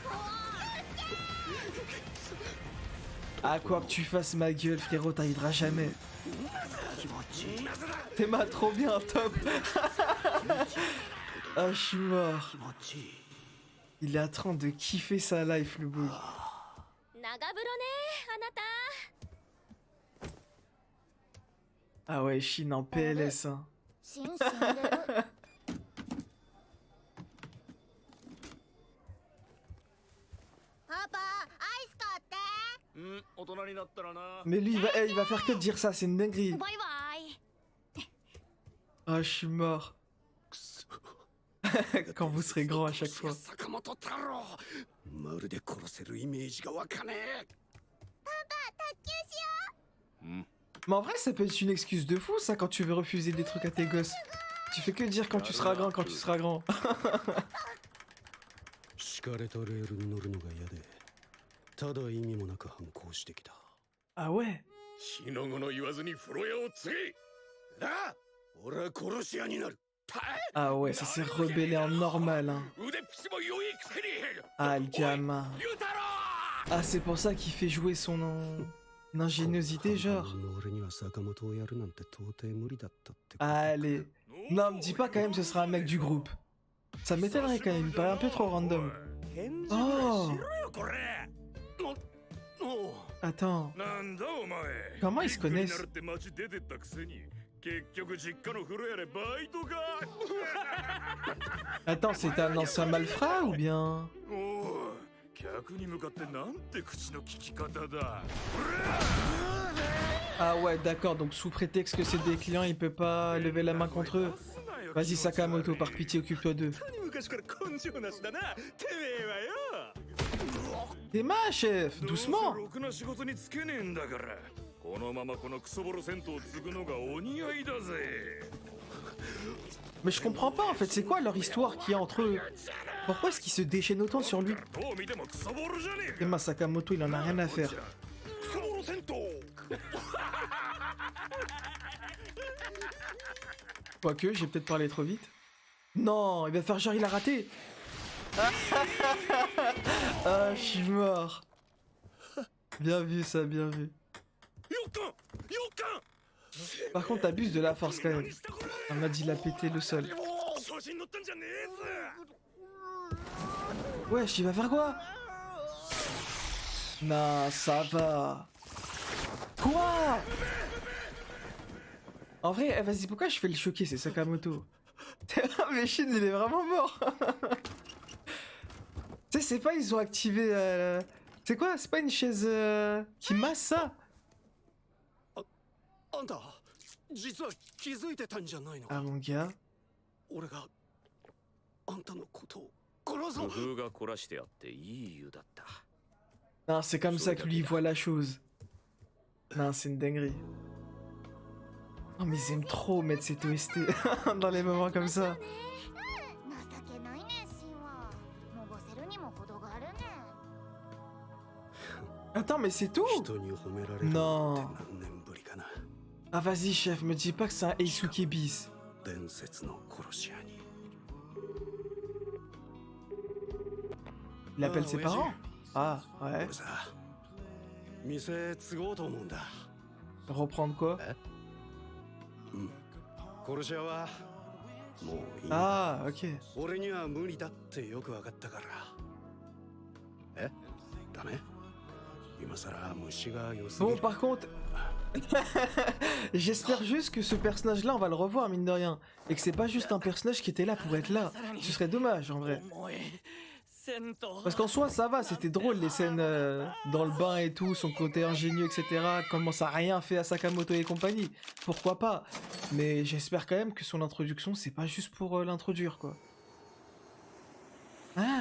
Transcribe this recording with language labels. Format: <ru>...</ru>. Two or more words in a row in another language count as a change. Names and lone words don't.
<fr>Ah quoi que tu fasses ma gueule frérot, t'arriveras jamais. T'es ma trop bien, top. Ah je suis mort. Il est en train de kiffer sa life le beau.</fr> <ja>長風呂ねあなた</ja> <fr>Ah ouais, Shin en PLS hein.</fr> <ja>シン死んでるパパアイス買ってうん大人になったらな</ja> <fr>Mais lui il va faire que de dire ça, c'est une dinguerie.</fr> <ja>バイバイ</ja> <fr>Ah je suis mort. Quand vous serez grand à chaque fois.</fr> <ja>坂本太郎まるで殺せるイメージがわかねえ</ja> <fr>Mais en vrai ça peut être une excuse de fou ça quand tu veux refuser des trucs à tes gosses. Tu fais que dire quand tu seras grand, quand tu seras grand.</fr> <ja>敷かれたレールに乗るのが嫌でただ意味もなく反抗してきた</ja> <fr>Ah ouais.</fr> <ja>日の語の言わずに風呂屋を継ぎなあ俺は殺し屋になる</ja> <fr>Ah ouais, ça s'est rebellé en normal hein.</fr> <ja>腕っぷしも良いくせに</ja> <fr>Ah le gamin.</fr> <ja>言うたろ</ja> <fr>Ah c'est pour ça qu'il fait jouer son ingéniosité genre.</fr> <ja>俺には坂本をやるなんて到底無理だったってこと</ja> <fr>Allez. Non, me dis pas quand même ce sera un mec du groupe. Ça m'étonnerait quand même, il me paraît un peu trop random. Oh.</fr> <ja>これお</ja> <fr>Attends,</fr> <ja>なんだお前</ja> <fr>comment ils se connaissent?</fr> <ja>って街出てったくせに結局実家の風呂屋でバイトか</ja> <fr>Attends, c'est un ancien malfrat ou bien?</fr> <ja>おお客に向かってなんて口の利き方だ</ja> <fr>Ah ouais, d'accord, donc sous prétexte que c'est des clients, il peut pas lever la main contre eux. Vas-y Sakamoto, par pitié, occupe-toi d'eux.</fr> <ja>昔から根性なしだなてめえはよ</ja> <fr>T'es ma chef, doucement.</fr> <ja>ろくな仕事につけねえんだからこのままこのクソボロ銭湯を継ぐのがお似合いだぜ</ja> <fr>Mais je comprends pas en fait, c'est quoi leur histoire qu'il y a entre eux? Pourquoi est-ce qu'ils se déchaînent autant sur lui?</fr> <ja>どう見てもクソボロじゃねえか</ja> <fr>Emma Sakamoto, il en a rien à faire.</fr> <ja>クソボロ銭湯</ja> <fr>Quoique, j'ai peut-être parlé trop vite. Non, il va faire genre il a raté. Ah, je suis mort. Bien vu ça, bien vu.</fr> <ja>よっかんよっかん</ja> <fr>Par contre, t'abuses de la force quand même. On m'a dit, il a pété le sol.</fr> <ja>調子に乗ったんじゃねえぞ</ja> <fr>Wesh, il va faire quoi? Non, ça va. Quoi? En vrai, vas-y, pourquoi je fais le choquer, c'est Sakamoto? Mais Shin, il est vraiment mort. Tu sais, c'est pas, ils ont activé... C'est quoi? C'est pas une chaise qui masse ça?</fr> <ja>あんた実は気づいてたんじゃないの</ja> <fr>Ah</fr> <ja>か</ja> <fr>mon gars.</fr> <ja>俺があんたのことを殺そ工う夫が凝らしてあっていい湯だった</ja> <fr>Non, c'est comme ça que lui il voit la chose. Non, c'est une dinguerie. Oh, mais ils aiment trop mettre cette OST dans les moments comme ça.</fr> <ja>情けないねシンはのぼせるにも程があるね</ja> <fr>Attends, mais c'est tout?</fr> <ja>人に褒められるのなんて何年ぶりかな</ja> <fr>Ah, vas-y, chef, me dis pas que c'est un Eisuke bis.</fr> <ja>伝説の殺し屋に</ja> <fr>Il appelle ses parents? Ah, ouais.</fr> <ja>俺さ店継ごうと思うんだ</ja> <fr>Reprendre quoi?</fr> <ja>殺し屋はもういい</ja> <fr>Ah, ok.</fr> <ja>俺には無理だってよく分かったからえダメ今さら虫が良すぎ</ja> <fr>Bon,</fr> <ja>る</ja> <fr>par contre... J'espère juste que ce personnage-là, on va le revoir, mine de rien. Et que c'est pas juste un personnage qui était là pour être là. Ce serait dommage, en vrai.</fr> <ja>重い戦闘</ja> <fr>Parce qu'en soi, ça va, c'était drôle, les scènes dans le bain et tout, son côté ingénieux, etc. Comment ça a rien fait à Sakamoto et compagnie. Pourquoi pas? Mais j'espère quand même que son introduction, c'est pas juste pour l'introduire, quoi. Ah!</fr>